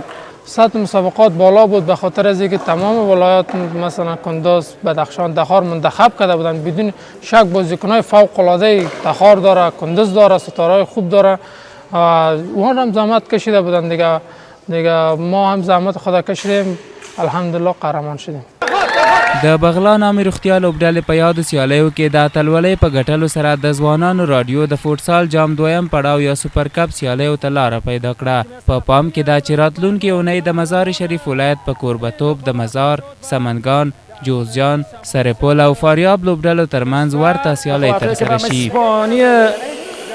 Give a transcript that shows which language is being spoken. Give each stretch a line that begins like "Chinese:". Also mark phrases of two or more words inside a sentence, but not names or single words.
Persian: سطح مسابقات بالا بود به خاطر از اینکه تمام ولایات مثلا کندوز، بدخشان، تخار منتخب کرده بودن. بدون شک بازیکنای فوق العاده تخار داره، کندوز داره، ستاره‌های خوب داره. اون هم زحمت کشیده بودن دیگه ما هم زحمت خدا کشیدیم، الحمدلله قهرمان شدیم.
Pashto: د بغلان عامې روغتیا لوبډلې په یادو سیالیو کې د اتلولۍ په ګټلو سره د ځوانانو راډیو د فوټسال جام 2م پړاو یا سوپر کپ سیالیو ته لاره پیدا کړه. په پام کې دا چې راتلونکې اونۍ د مزار شریف ولایت په کوربتوب د مزار، سمنګان، جوزجان، سرپل او فاریاب لوبډلو ترمنځ ورته سیالۍ ترسره شي.